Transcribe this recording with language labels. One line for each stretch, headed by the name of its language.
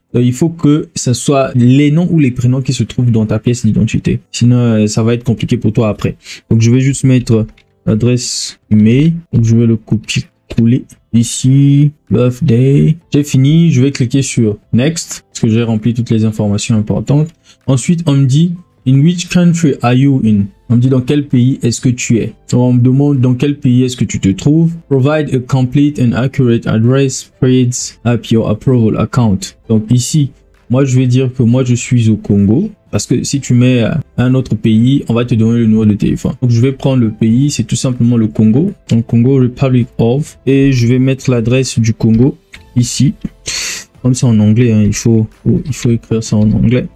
French: Donc, il faut que ce soit les noms ou les prénoms qui se trouvent dans ta pièce d'identité. Sinon, ça va être compliqué pour toi après. Donc, je vais juste mettre l'adresse email. Donc, je vais le copier-coller ici. Birthday. J'ai fini. Je vais cliquer sur Next. Parce que j'ai rempli toutes les informations importantes. Ensuite, on me dit
English: In which country are you in?
French: On me dit dans quel pays est-ce que tu es. Donc on me demande dans quel pays est-ce que tu te trouves.
English: Provide a complete and accurate address spreads up your approval account.
French: Donc ici, moi je vais dire que moi je suis au Congo. Parce que si tu mets un autre pays, on va te donner le numéro de téléphone. Donc je vais prendre le pays, c'est tout simplement le Congo. Donc Congo Republic of. Et je vais mettre l'adresse du Congo ici. Comme c'est en anglais, hein, il faut écrire ça en anglais.